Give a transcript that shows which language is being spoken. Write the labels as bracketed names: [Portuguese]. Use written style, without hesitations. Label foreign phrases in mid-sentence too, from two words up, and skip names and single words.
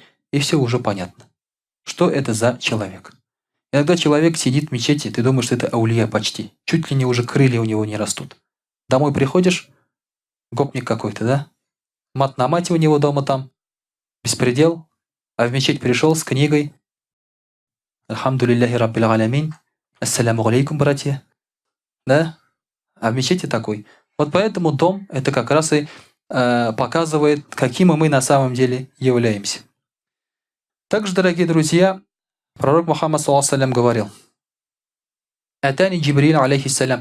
[Russian] И все уже понятно. Что это за человек. Иногда человек сидит в мечети, ты думаешь, что это аулия почти. Чуть ли не уже крылья у него не растут. Домой приходишь, гопник какой-то, да? Мат на мате у него дома там. Беспредел. А в мечеть пришел с книгой. [Arabic] الحمد لله رب العالمين. السلام عليكم, [Russian] братья. Да? А в мечети такой. Вот поэтому дом это как раз и показывает, какими мы на самом деле являемся. Также, дорогие друзья, пророк Мухаммад ﷺ говорил: [Arabic] «أتاني جبريل عليه السلام».